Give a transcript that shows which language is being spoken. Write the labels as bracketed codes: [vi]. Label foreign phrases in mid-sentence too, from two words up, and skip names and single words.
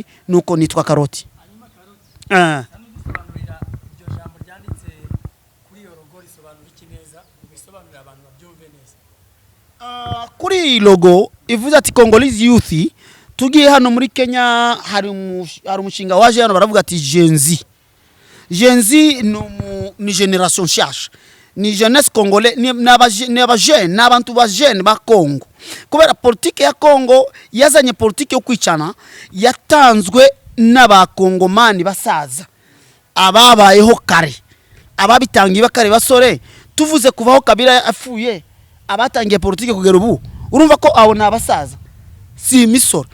[rw] Nuko nitwa Karoti. Kuri logo ivuze ati Congolese Youth, tugiye hano muri Kenya hari umushinga waje hano baravuga ati Gen Z ni generation nshyashya, ni [fr] jeunesse congolais, [rw] ni abajene n'abantu bajene ba Kongo. Kubera politike ya Kongo yazanye politike yo kwicana, yatanzwe n'abakongomani basaza ababayeho kare, ababitangiye bakare basore. Tuvuze kuvaho Kabila afuye, abatangiye politike kugera ubu urumva ko abo nabasaza si misore.